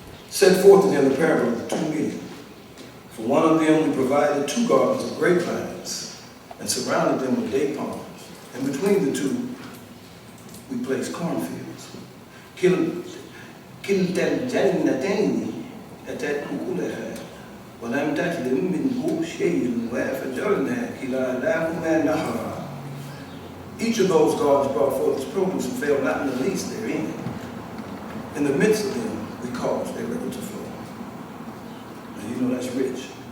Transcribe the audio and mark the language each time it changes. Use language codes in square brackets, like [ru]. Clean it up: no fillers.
[en] Set forth in them the parable of the two men. For one of them we provided 2 gardens of grapevines and surrounded them with date palms, and between the two we placed cornfields. [ar] كلتا الجنتين أتت أكلها ولم تظلم منه شيء وفجرنا كلاهما نهرا. [en] Each of those gardens brought forth its produce and failed not in the least therein. In the midst of them we caused a river to flow. And you know that's rich.